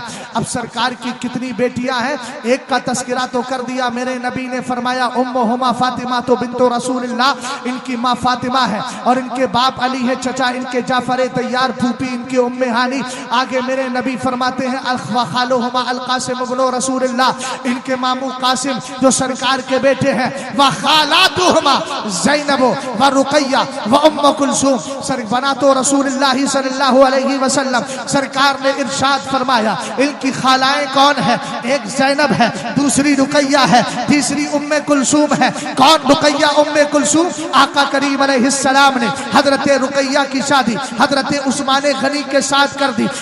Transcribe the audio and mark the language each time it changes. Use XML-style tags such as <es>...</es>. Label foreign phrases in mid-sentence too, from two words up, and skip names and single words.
<hi>अब सरकार की कितनी बेटियां हैं? एक का तस्करा तो कर दिया, मेरे नबी ने फरमाया</hi> <ar>أمهما فاطمة بنت رسول الله,</ar> <hi>इनकी माँ फातिमा है और इनके बाप अली है, चचा इनके जाफर तैयार, फूफी इनकी उम्मे हानी। आगे मेरे नबी फरमाते हैं</hi> <ar>خالهما القاسم ابن رسول الله,</ar> <hi>इनके मामू कासिम जो सरकार के बेटे हैं,</hi> <ar>وخالاتهما زينب ورقية وأم كلثوم,</ar> <hi>सर बना तो रसूलुल्लाह रसूलुल्लाह</hi> <ar>صلى الله عليه وسلم</ar> <hi>सरकार ने इरशाद फरमाया, इनकी खालाएं कौन है? एक ज़ैनब है, दूसरी रुकैया है, तीसरी उम्मे कुलसूम है। कौन रुकैया उम्मे कुलसूम? आका करीम अलैहिस्सलाम ने हजरत रुकैया की शादी हजरत उस्मान गनी के साथ कर दी।</hi>